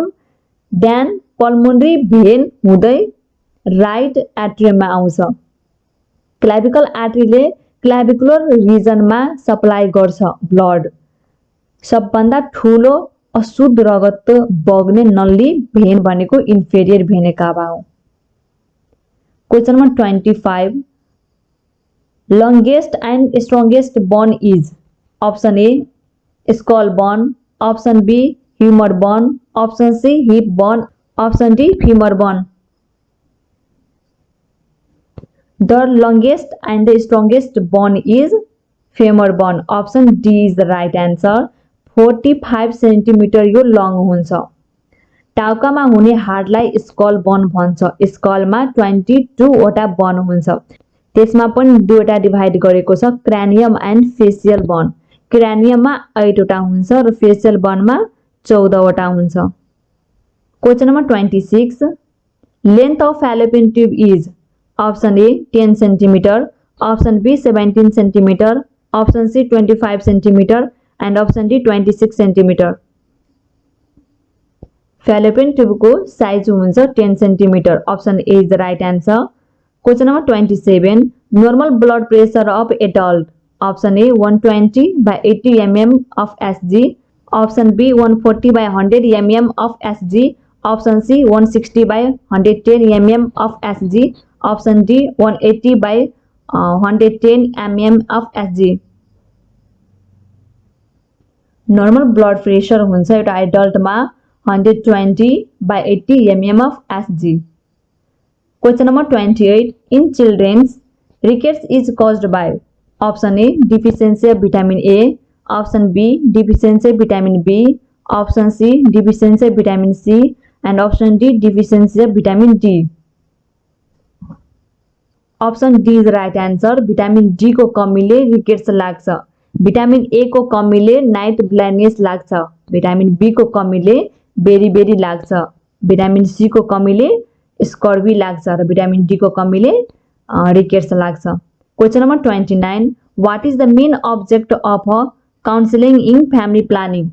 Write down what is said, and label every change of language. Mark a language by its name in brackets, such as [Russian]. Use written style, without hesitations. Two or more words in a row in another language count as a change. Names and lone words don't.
[English] then pulmonary vein [Nepali] हुँदै [English] right atriumमा [Nepali] आउँछ। [English] clavicle arteryले clavicular regionमा supply [Nepali] गर्छ ब्लड। सबभन्दा ठूलो अशुद्ध रगत बग्ने नल्ली भेन भनेको [English] inferior vena cava [Nepali] हो। [English] question number 25. longest and strongest bone is. option A skull bone, option B humerus bone, option C hip bone, option D femur bone. The longest and the strongest bone is femur bone. Option D is the right answer. [Nepali] 45 सेन्टिमिटर यो लङ हुन्छ। टाउकामा हुने हाडलाई [English] skull bone [Nepali] भन्छ। स्कलमा 22 वटा बोन हुन्छ। त्यसमा पनि दुईवटा डिभाइड गरेको छ, [English] cranium and facial bone. [Nepali] क्रानियममा 8 वटा हुन्छ र [English] facial boneमा [Nepali] 14 वटा हुन्छ। [English] question number 26. length of fallopian tube is. option A 10 centimeter, option B 17 centimeter, option C 25 centimeter and option D 26 centimeter. fallopian tube [Nepali] को साइज हुन्छ 10 सेन्टिमिटर। [English] option A is the right answer. question number 27. normal blood pressure of adult. option A 120 by 80 mm of Sg, option B 140 by 100 mm of Sg, option C 160 by 110 mm of Sg, option D 180 by 110 mm of Sg. normal blood pressure [Nepali] हुन्छ एउटा एडल्टमा 120 by 80 mm of Sg। [English] question number 28. in children's rickets is caused by. option A deficiency of vitamin A, option B deficiency of vitamin B, option C deficiency of vitamin C and option D deficiency of vitamin D. option D is right answer. vitamin D [Nepali] को कमीले रिकेट्स लाग्छ। [English] vitamin A [Nepali] को कमीले [English] night blindness [Nepali] लाग्छ। [English] vitamin B [Nepali] को कमीले बेरी बेरी लाग्छ। [English] vitamin C [Nepali] को कमीले स्कर्वी लाग्छ र [English] vitamin D [Nepali] को कमीले रिकेट्स लाग्छ। [English] question number 29, what is the main object of counselling in family planning?